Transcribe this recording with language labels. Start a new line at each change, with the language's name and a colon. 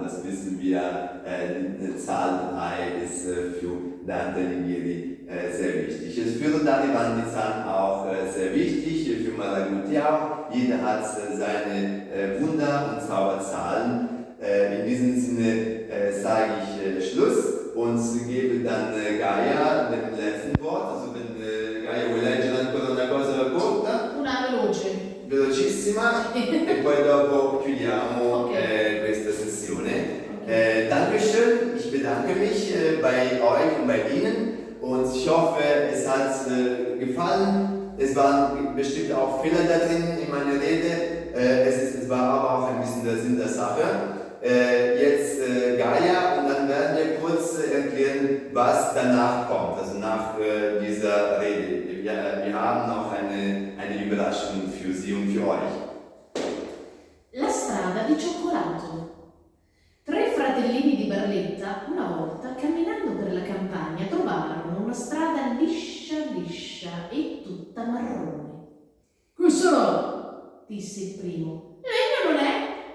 German: Das wissen wir, die Zahl 3 ist für Dante Alighieri sehr wichtig. Es für Rodari waren die Zahlen auch sehr wichtig, für Malaguti auch. jeder hat seine Wunder- und Zauberzahlen. In diesem Sinne sage ich Schluss und gebe dann Gaia
Italian: nel
German: letzten Wort.
Italian: Also wenn Gaia vuole leggere ancora una cosa corta, Una veloce. velocissima, e poi dopo chiudiamo Okay. questa sessione.
German: Dankeschön, ich bedanke mich bei euch und bei Ihnen und ich hoffe, es hat gefallen. Es waren bestimmt auch Fehler da drin in meiner Rede. Es war aber auch ein bisschen der Sinn der Sache. Jetzt Gaia und dann werden wir kurz erklären, was danach kommt, also nach dieser Rede. Wir haben noch eine Überraschung für Sie und für euch.
Italian: La strada di cioccolato. 3 fratellini di Barletta, una volta, camminando per la campagna, trovarono una strada liscia liscia e tutta marrone. Che sarà? Disse il primo. Legno non è?